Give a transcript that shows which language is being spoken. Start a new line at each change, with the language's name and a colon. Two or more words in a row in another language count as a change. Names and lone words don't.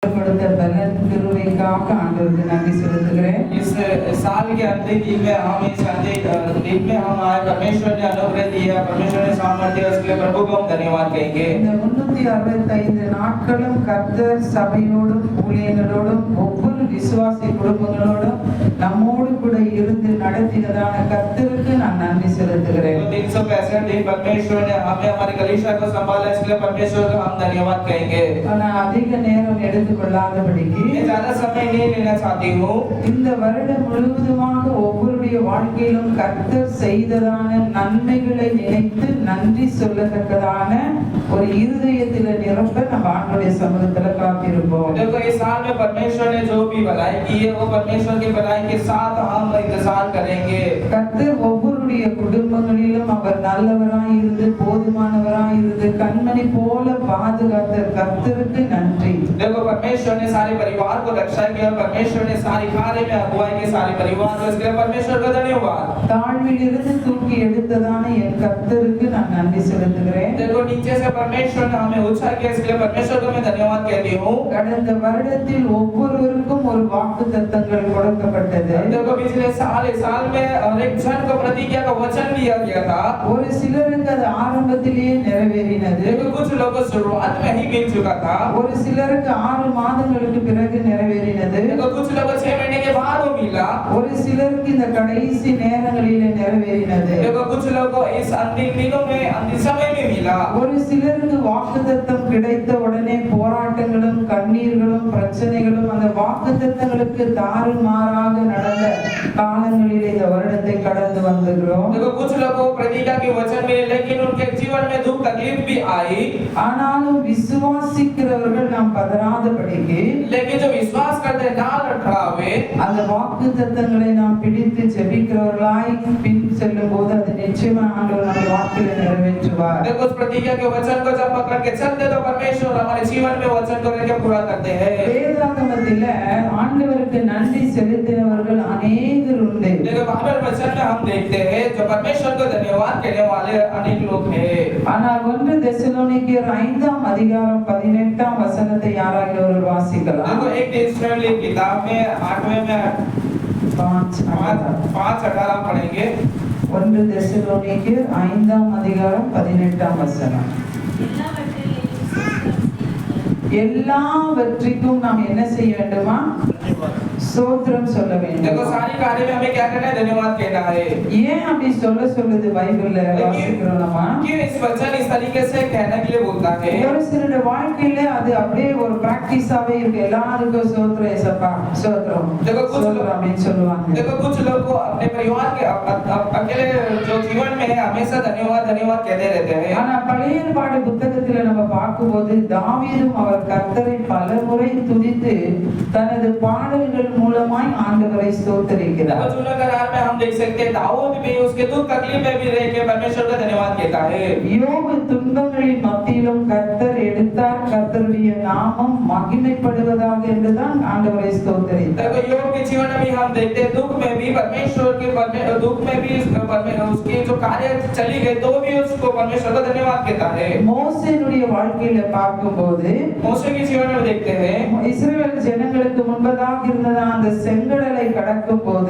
Tamil: கொடுத்த பலன் கிருபைக்காக ஆண்டவருக்கு நன்றி செலுத்துகிறேன்.
Hindi: इस साल के अंतिम दिन में हम इस अंतिम दिन में हम आए, परमेश्वर ने अनुग्रह दिया, परमेश्वर ने सामर्थ्य, उसके लिए प्रभु को हम धन्यवाद कहेंगे.
Tamil: இந்த 365 நாட்களும் கர்த்தர் சபையோடும் ஊழியர்களோடும் ஒவ்வொரு விசுவாசி குடும்பங்களோடும் நம்மோடு கூட இருந்து நடத்தினதான கர்த்தருக்கு நான் நன்றி செலுத்துகிறேன்.
Hindi: 365 दिन परमेश्वर ने हमें हमारे कलीसिया को संभाला, इसके लिए परमेश्वर को हम धन्यवाद कहेंगे.
Tamil: நான் அதிக நேரம் எடுத்துக்கொள்ளாதபடிக்கு
Hindi: मैं ज्यादा समय नहीं लेना चाहती हूँ.
Tamil: இந்த வருடம் முழுவதுமாக ஒவ்வொருடைய வாழ்க்கையிலும் கர்த்தர் செய்ததான நன்மைகளை நினைத்து நன்றி சொல்லத்தக்கதான ஒரு இருதயத்தில நிரப்ப நம்ம ஆண்டவருடைய சமூகத்துல காத்திருப்போம்.
Hindi: देखो इस साल में परमेश्वर ने जो भी भलाई की है वो परमेश्वर की भलाई के साथ हम इंतजार करेंगे.
Tamil: கர்த்தர் ஒவ்வொருடைய குடும்பங்களிலும் அவர் நல்லவராய் இருந்து போதுமானவராய் இருந்து கண்மணி போல பாதுகாத்த கர்த்தருக்கு நன்றி.
Hindi: देखो परमेश्वर ने सारे परिवार को रक्षा किया, परमेश्वर ने सारी कार्य में अगुवाई की सारे परिवार को, इसके लिए परमेश्वर का धन्यवाद.
Tamil: தாழ்வில் இருந்து தூக்கி எடுத்ததான என் கர்த்தருக்கு நான் நன்றி செலுத்துகிறேன்.
Hindi: देखो नीचे से परमेश्वर ने हमें ऊंचा किया, इसके लिए परमेश्वर को मैं धन्यवाद कहती हूँ.
Tamil: கடந்த வருடத்தில் ஒவ்வொருவருக்கும் ஒரு வாக்குத்தத்தங்கள் கொடுக்கப்பட்டது.
Hindi: देखो पिछले साल में हर एक जन को प्रतिज्ञा का वचन दिया गया था.
Tamil: ஒரு சிலருக்கு அது ஆரம்பத்திலேயே நிறைவேறினது.
Hindi: देखो कुछ लोगों को शुरुआत में ही मिल चुका था.
Tamil: ஒரு சிலருக்கு 6 மாதங்களுக்கு பிறகு நிறைவேறினது.
Hindi: देखो कुछ लोगों को 6 महीने के बाद वो मिला.
Tamil: ஒரு சிலருக்கு இந்த கடைசி நேரங்களிலே நிறைவேறினது.
Hindi: देखो कुछ लोगों को इस अंतिम दिनों में अंतिम समय में मिला.
Tamil: ஒரு சிலருக்கு வாக்குத்தத்தம் கிடைத்த உடனே போராட்டங்களும் கண்ணீர்களும் பிரச்சனைகளும் அந்த வாக்குத்தத்தங்களுக்கு தாறுமாறாக நடந்த காலங்களிலே இந்த வருடத்தை கடந்து வந்துகிறோம்.
Hindi: देखो कुछ लोगों को प्रतिज्ञा के वचन मिले, लेकिन उनके जीवन में दुख तकलीफ भी आई.
Tamil: ஆனாலும் விசுவாசிக்கிறவர்கள் நாம் பதறாதபடிக்கு,
Hindi: लेकिन जो विश्वास करते हैं ना लड़खड़ावे,
Tamil: அந்த வாக்குத்தத்தங்களை நாம் பிடித்து ஜெபிக்கிறவர்களாய் பின் செல்லும் போது அது நிச்சயமா ஆண்டவர் நம்ம வாழ்க்கையில நிறைவேற்றுவார்.
Hindi: देखो उस प्रतिज्ञा के वचन को जब पकड़ के चलते तो परमेश्वर हमारे जीवन में वचन को लेकर पूरा करते हैं.
Tamil: வேதாகமத்தில ஆண்டவருக்கு நன்றி செலுத்தினவர்கள் अनेகர் உண்டு.
Hindi: देखो बाइबल वचन में हम देखते हैं जो परमेश्वर को धन्यवाद कहने वाले अनेक लोग हैं.
Tamil: ஆனால் 1 தெசலோனிக்கேயர் 5ஆம் அதிகாரம் 18ஆம் வசனத்தை யாராவது ஒரு வாசிக்கலாம்.
Hindi: देखो एक इस्राएली किताब में 8वें में 5:18 पढ़ेंगे.
Tamil: 1 தெசலோனிக்கேயர் 5ஆம் அதிகாரம் 18ஆம் வசனம். எல்லாவற்றிற்கும் நாம் என்ன செய்ய வேண்டுமா? ஸ்தோத்திரம் சொல்ல வேண்டும்.
Hindi: देखो सारी कार्य में हमें क्या करना है? धन्यवाद कहना है.
Tamil: ஏன் அப்படி சொல்லுது பைபிள்ல வாசிக்கிறோம்னா,
Hindi: क्यों इस वचन इस तरीके से कहने के लिए बोलता है?
Tamil: ஒரு சிலருடைய வாழ்க்கையில அது அப்படியே ஒரு பிராக்டிஸாவே இருக்கு. எல்லாருக்கும் ஸ்தோத்திரம் ஏசப்பா ஸ்தோத்திரம்
Hindi: देखो कुछ लोग
Tamil: அப்படின்னு சொல்லுவாங்க.
Hindi: देखो कुछ लोग को अपने परिवार के अकेले जो जीवन में है हमेशा धन्यवाद धन्यवाद कहते रहते हैं.
Tamil: ஆனா பழைய ஏற்பாடு புத்தகத்துல நம்ம பார்க்கும்போது தாவீதும் அவர் கர்த்தரை பலமுறை துதித்து தனது பாடல்கள் மூலமாய் ஆண்டவரை ஸ்தோத்திரிக்கிறார்.
Hindi: देखो जूना करार में हम देख सकते हैं दाऊद भी उसके दुख तकलीफ में भी रह के परमेश्वर का धन्यवाद कहता है.
Tamil: யோபு துன்பங்களின் மத்தியிலும் கர்த்தர் எடுத்தார், கர்த்தருடைய நாமம் மகிமைப்படுவதாக என்றுதான் ஆண்டவரை ஸ்தோத்திரித்தார்.
Hindi: देखो योग के जीवन में भी हम देखते हैं दुख में भी परमेश्वर के दुख में भी उसके जो कार्य चली गई तो भी उसको परमेश्वर का धन्यवाद कहता है.
Tamil: மோசேனுடைய வாழ்க்கையில பார்க்கும்போது
Hindi: मूसा के जीवन में देखते हैं.
Tamil: இஸ்ரவேல் ஜனங்களுக்கு முன்பதாக இருந்த அந்த செங்கடலை கடக்கும் போது,